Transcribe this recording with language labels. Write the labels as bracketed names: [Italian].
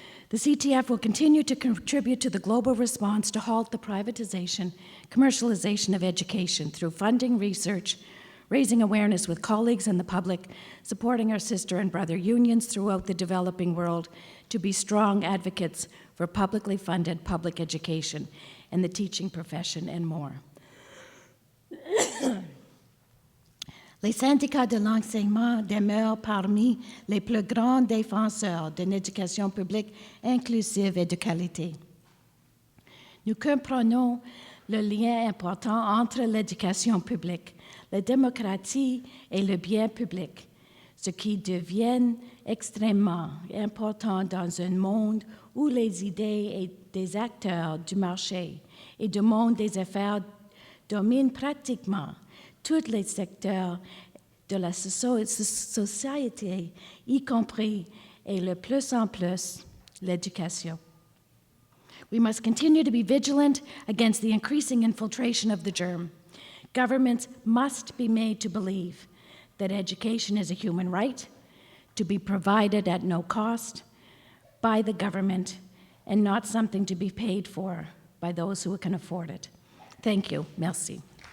[English] The CTF will continue to contribute to the global response to halt the privatization, commercialization of education through funding research, raising awareness with colleagues and the public, supporting our sister and brother unions throughout the developing world to be strong advocates for publicly funded public education and the teaching profession and more. [French] Les syndicats de l'enseignement demeurent parmi les plus grands défenseurs d'une éducation publique inclusive et de qualité. Nous comprenons le lien important entre l'éducation publique, la démocratie et le bien public, ce qui devient extrêmement important dans un monde où les idées et des acteurs du marché et du monde des affaires dominent pratiquement tous les secteurs de la société, y compris, et le plus en plus, l'éducation. [English] We must continue to be vigilant against the increasing infiltration of the germ. Governments must be made to believe that education is a human right, to be provided at no cost by the government, and not something to be paid for by those who can afford it. Thank you. [French] Merci.